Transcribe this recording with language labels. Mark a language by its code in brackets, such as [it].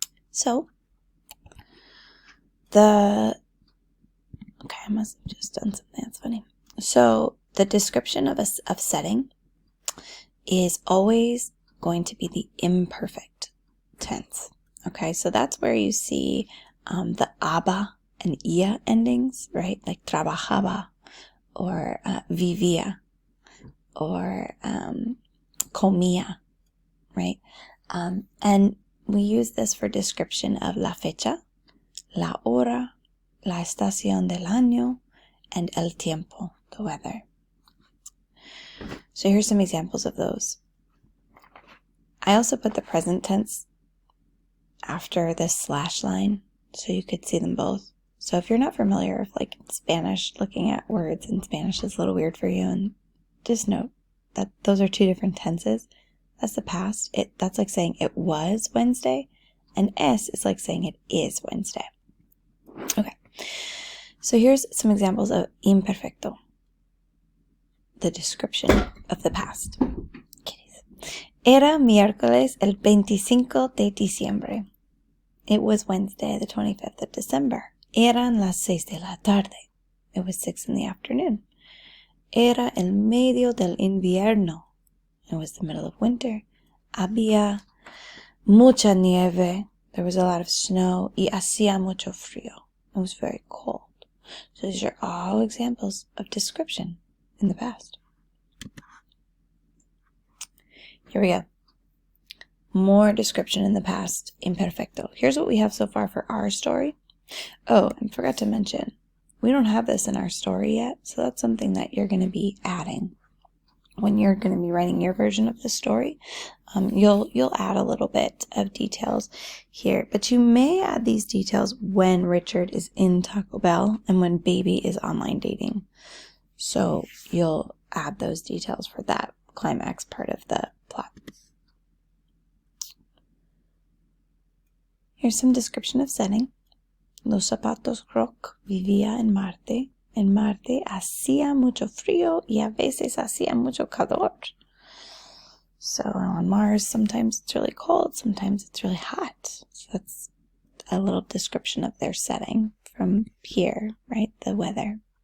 [en] So, I must have just done something that's funny. So, the description of setting is always going to be the imperfect tense. Okay, so that's where you see the aba and ia endings, right? Like trabajaba or vivía or comía, right? And we use this for description of la fecha, la hora, la estación del año, and el tiempo, the weather. So here's some examples of those. I also put the present tense after the slash line so you could see them both. So if you're not familiar with like Spanish, looking at words in Spanish is a little weird for you, and just note that those are two different tenses. That's the past. That's like saying it was Wednesday, and es is like saying it is Wednesday. Okay, so here's some examples of imperfecto, the description of the past. [es] Era miércoles el 25 de diciembre. [en] It was Wednesday, the 25th of December. [es] Eran las 6 de la tarde. [en] It was 6 in the afternoon. [es] Era el medio del invierno. [en] It was the middle of winter. [es] Había mucha nieve. [en] There was a lot of snow. [es] Y hacía mucho frío. [en] It was very cold. So these are all examples of description in the past. Here we go. More description in the past, imperfecto. Here's what we have so far for our story. Oh, I forgot to mention, we don't have this in our story yet, so that's something that you're going to be adding. When you're going to be writing your version of the story, you'll add a little bit of details here. But you may add these details when Richard is in Taco Bell and when Baby is online dating. So you'll add those details for that climax part of the plot. Here's some description of setting. [es] Los zapatos Croc vivía en Marte. En Marte hacía mucho frío y a veces hacía mucho calor. [en] So on Mars, sometimes it's really cold, sometimes it's really hot. So that's a little description of their setting from here, right? The weather.